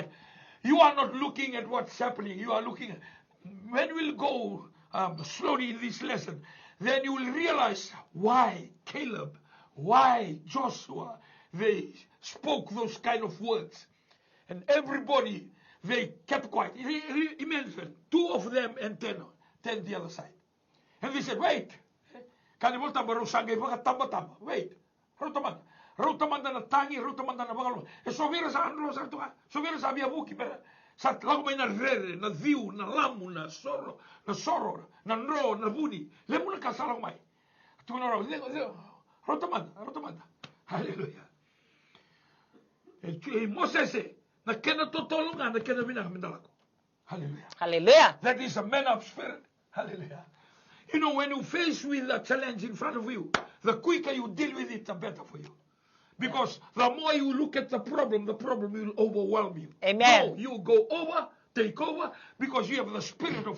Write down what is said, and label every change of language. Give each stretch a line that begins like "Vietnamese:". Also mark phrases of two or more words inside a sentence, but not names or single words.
English: You are not looking at what's happening. You are looking at, when we'll go slowly in this lesson, then you will realize why Caleb, why Joshua, they spoke those kind of words. And everybody, they kept quiet. Imagine, 2 of them and 10 the other side. And they said, wait. Wait. Rotamanda na tangi, rotamanda na bagalong. E sovira sa anlo sa tuwa. Sovira sa biabuki pera. Sa lago may na rere, na viu, na lamu, na soro, na nro, na buni. Lemu na kasalang may. Tuwa na raw. Rotamanda. Hallelujah. E Moses na kena totolungan, na kena binamindalako. Hallelujah. Hallelujah. That is a man of spirit. Hallelujah. You know, when you face with a challenge in front of you, the quicker you deal with it, the better for you. Because the more you look at the problem will overwhelm you. Amen. No, you go over, take over, because you have the spirit of